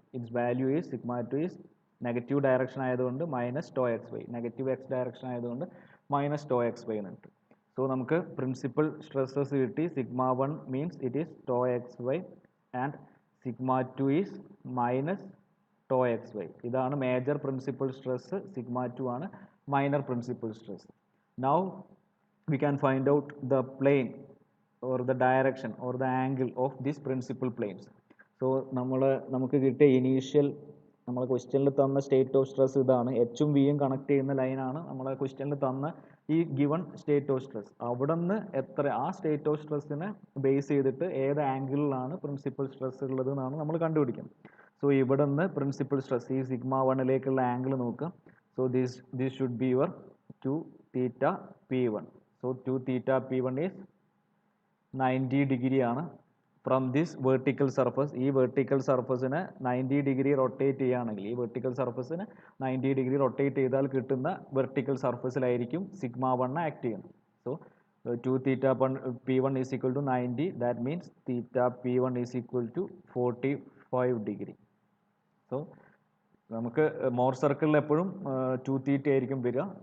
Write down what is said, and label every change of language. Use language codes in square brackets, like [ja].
[ml] It's value is sigma 2 is negative direction ആയതുകൊണ്ട് minus to X Y, negative X direction ആയതുകൊണ്ട് minus to X Y എന്ന് കിട്ടും. So നമുക്ക് principal stresses കിട്ടി. Sigma 1 means it is to X Y and sigma 2 is minus to X Y. ഇതാണ് major principal stress. Sigma 2 ആണ് minor principal stress. [en] Now we can find out the plane or the direction or the angle of these principal planes. [ml] So നമുക്ക് കിട്ടിയ initial നമ്മളെ ക്വസ്റ്റ്യനിൽ തന്ന state of stress ഇതാണ്. എച്ചും വിയും connect ചെയ്യുന്ന ലൈനാണ് നമ്മളെ ക്വസ്റ്റ്യനിൽ തന്ന ഈ ഗിവൺ സ്റ്റേറ്റ് ഓഫ് സ്ട്രെസ്. അവിടെ നിന്ന് ആ സ്റ്റേറ്റ് ഓഫ് സ്ട്രെസ്സിനെ ബേസ് ചെയ്തിട്ട് ഏത് ആംഗിളിലാണ് പ്രിൻസിപ്പൽ സ്ട്രെസ് ഉള്ളത് എന്നാണ് നമ്മൾ കണ്ടുപിടിക്കുന്നത്. സോ ഇവിടെ നിന്ന് പ്രിൻസിപ്പൽ സ്ട്രെസ് ഈ സിഗ്മ 1ലേക്കുള്ള ആംഗിൾ നോക്കുക. [en] So this should be your 2 theta P1. So 2 theta P1 is 90 degree ആണ് from this vertical surface. [ml] ഈ വെർട്ടിക്കൽ സർഫസിനെ 90 ഡിഗ്രി റൊട്ടേറ്റ് ചെയ്യുകയാണെങ്കിൽ, ഈ വെർട്ടിക്കൽ സർഫസിനെ 90 ഡിഗ്രി റൊട്ടേറ്റ് ചെയ്താൽ കിട്ടുന്ന വെർട്ടിക്കൽ സർഫസിലായിരിക്കും സിഗ്മ 1 ആക്ട് ചെയ്യുന്നത്. [en] So 2 theta P1 is equal to 90. That means theta P1 is equal to 45 degree. [ml] So നമുക്ക് more സർക്കിളിൽ എപ്പോഴും 2 തീറ്റ ആയിരിക്കും വരിക.